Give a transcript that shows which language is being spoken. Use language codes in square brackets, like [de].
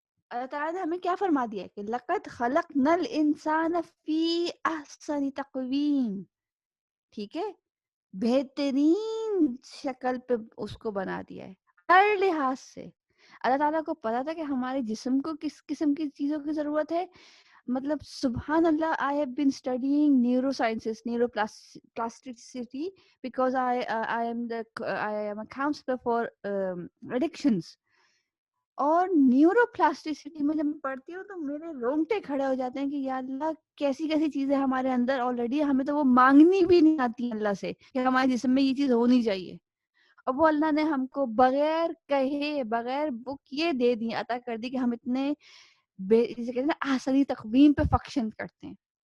[ur] اللہ تعالیٰ نے ہمیں کیا فرما دیا ہے کہ [ar] لقد خلقنا الانسان فی احسن تقویم, [ur] ٹھیک ہے, بہترین شکل پہ اس کو بنا دیا ہے ہر لحاظ سے. اللہ تعالیٰ کو پتا تھا کہ ہمارے جسم کو کس قسم کی چیزوں کی ضرورت ہے. مطلب سبحان اللہ, [en] I have been studying neurosciences, neuroplasticity, because I am a counselor for addictions. [ur] اور نیورو پلاسٹیسٹی میں جب میں پڑھتی ہوں تو میرے رونگٹے کھڑے ہو جاتے ہیں کہ یا اللہ کیسی کیسی چیزیں ہمارے اندر آلریڈی, ہمیں تو وہ مانگنی بھی نہیں آتی اللہ سے کہ ہمارے جسم میں یہ چیز ہونی چاہیے, اور وہ اللہ نے ہم کو بغیر کہے بغیر بک یہ دے دی, عطا کر دی کہ ہم اتنے جسے کہتے ہیں نا آسانی تقویم پہ فنکشن کرتے ہیں.